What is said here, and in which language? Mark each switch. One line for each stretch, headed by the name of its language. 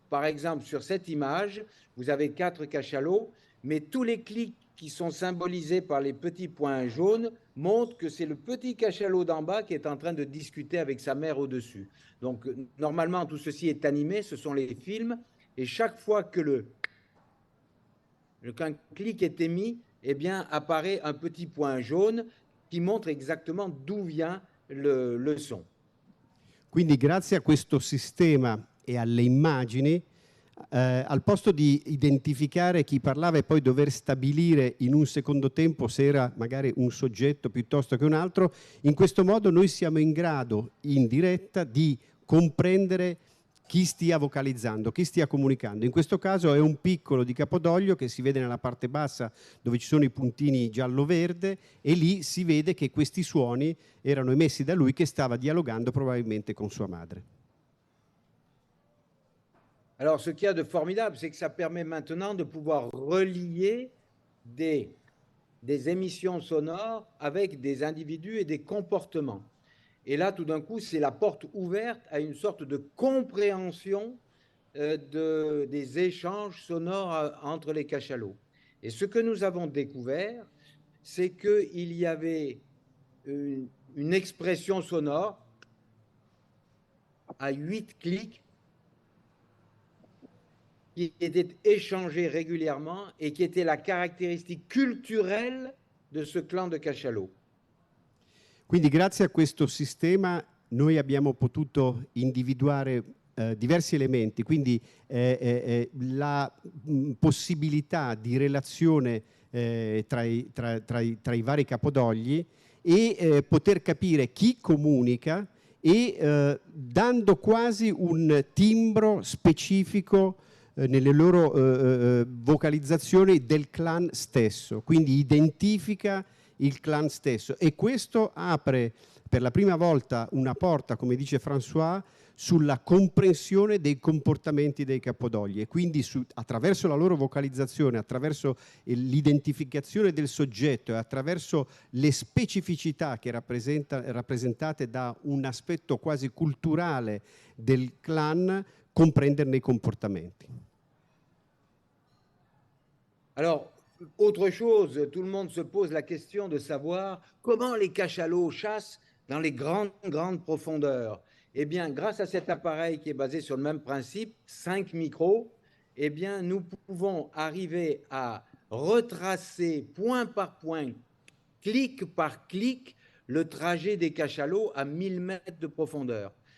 French: Par exemple, sur cette image, vous avez 4 cachalots, mais tous les clics qui sont symbolisés par les petits points jaunes montrent que c'est le petit cachalot d'en bas qui est en train de discuter avec sa mère au-dessus. Donc, normalement, tout ceci est animé, ce sont les films, et chaque fois que qu'un clic est émis, eh bien, apparaît un petit point jaune qui montre exactement d'où vient le son.
Italian: Quindi, grazie a questo sistema e alle immagini, al posto di identificare chi parlava e poi dover stabilire in un secondo tempo se era magari un soggetto piuttosto che un altro, in questo modo noi siamo in grado, in diretta, di comprendere chi stia vocalizzando, chi stia comunicando. In questo caso è un piccolo di Capodoglio che si vede nella parte bassa dove ci sono i puntini giallo-verde, e lì si vede che questi suoni erano emessi da lui che stava dialogando probabilmente con sua madre. Alors, ce qu'il y a de formidable, c'est que ça permet maintenant de pouvoir relier des émissions sonores avec des individus et des comportements. Et là, tout d'un coup, c'est la porte ouverte à une sorte de compréhension des échanges sonores entre les cachalots. Et ce que nous avons découvert, c'est qu'il y avait une expression sonore à 8 clics qui était échangée régulièrement et qui était la caractéristique culturelle de ce clan de cachalots. Quindi grazie a questo sistema noi abbiamo potuto individuare diversi elementi, quindi la possibilità di relazione tra i vari capodogli e poter capire chi comunica e dando quasi un timbro specifico nelle loro vocalizzazioni del clan stesso, quindi identifica il clan stesso, e questo apre per la prima volta una porta, come dice François, sulla comprensione dei comportamenti dei capodogli, e quindi attraverso la loro vocalizzazione, attraverso l'identificazione del soggetto e attraverso le specificità che rappresentate da un aspetto quasi culturale del clan, comprenderne i comportamenti.
French: Alors, autre chose, tout le monde se pose la question de savoir comment les cachalots chassent dans les grandes profondeurs. Eh bien, grâce à cet appareil qui est basé sur le même principe, 5 micros, eh bien, nous pouvons arriver à retracer point par point, clic par clic, le trajet des cachalots à 1000 mètres de profondeur.